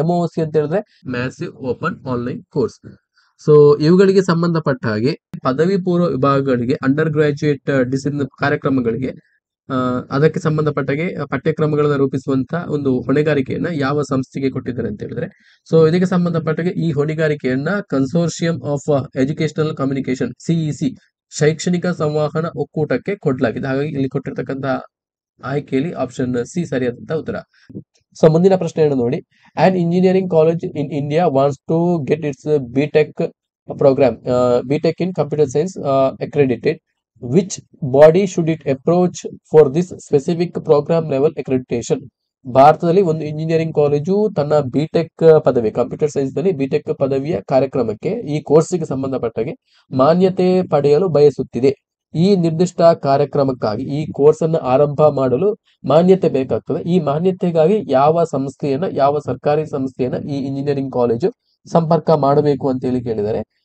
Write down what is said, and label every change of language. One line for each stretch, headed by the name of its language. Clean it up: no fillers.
Kannada: MOOC ಅಂತ ಹೇಳಿದ್ರೆ massive open online course. So ಇವುಗಳಿಗೆ ಸಂಬಂಧಪಟ್ಟ ಹಾಗೆ ಪದವಿ ಪೂರ್ವ ವಿಭಾಗಗಳಿಗೆ, ಅಂಡರ್ ಗ್ರಾಜುಯೇಟ್ ಡಿಸಿಪ್ಲಿನ್ ಕಾರ್ಯಕ್ರಮಗಳಿಗೆ ಅದಕ್ಕೆ ಸಂಬಂಧಪಟ್ಟಾಗೆ ಪಠ್ಯಕ್ರಮಗಳನ್ನು ರೂಪಿಸುವಂತ ಒಂದು ಹೊಣೆಗಾರಿಕೆಯನ್ನ ಯಾವ ಸಂಸ್ಥೆಗೆ ಕೊಟ್ಟಿದ್ದಾರೆ ಅಂತ ಹೇಳಿದ್ರೆ, ಸೊ ಇದಕ್ಕೆ ಸಂಬಂಧಪಟ್ಟಾಗೆ ಈ ಹೊಣೆಗಾರಿಕೆಯನ್ನ consortium of educational communication CEC ಶೈಕ್ಷಣಿಕ ಸಂವಹನ ಒಕ್ಕೂಟಕ್ಕೆ ಕೊಡಲಾಗಿದೆ. ಹಾಗಾಗಿ ಇಲ್ಲಿ ಕೊಟ್ಟಿರ್ತಕ್ಕಂಥ ಆಯ್ಕೆಯಲ್ಲಿ ಆಪ್ಷನ್ ಸಿ ಸರಿಯಾದಂತ ಉತ್ತರ. ಸೊ ಮುಂದಿನ ಪ್ರಶ್ನೆಯನ್ನು ನೋಡಿ,
English: An engineering college in India wants to get its BTech program, BTech in computer science accredited. Which body should it approach for this specific program level accreditation?
Kannada: ಭಾರತದಲ್ಲಿ ಒಂದು ಇಂಜಿನಿಯರಿಂಗ್ ಕಾಲೇಜು ತನ್ನ BTech ಪದವಿ, computer science ನಲ್ಲಿ BTech ಪದವಿಯ ಕಾರ್ಯಕ್ರಮಕ್ಕೆ, ಈ ಕೋರ್ಸ್ಗೆ ಸಂಬಂಧಪಟ್ಟಾಗೆ ಮಾನ್ಯತೆ ಪಡೆಯಲು ಬಯಸುತ್ತಿದೆ. ಈ ನಿರ್ದಿಷ್ಟ ಕಾರ್ಯಕ್ರಮಕ್ಕಾಗಿ ಈ ಕೋರ್ಸ್ ಅನ್ನು ಆರಂಭ ಮಾಡಲು ಮಾನ್ಯತೆ ಬೇಕಾಗ್ತದೆ. ಈ ಮಾನ್ಯತೆಗಾಗಿ ಯಾವ ಸಂಸ್ಥೆಯನ್ನ, ಯಾವ ಸರ್ಕಾರಿ ಕೊಲೆಜೆಯನ್ನ ಈ ಇಂಜಿನಿಯರಿಂಗ್ ಕಾಲೇಜು ಸಂಪರ್ಕ ಮಾಡಬೇಕು ಅಂತ ಹೇಳಿ ಕೇಳಿದ್ದಾರೆ.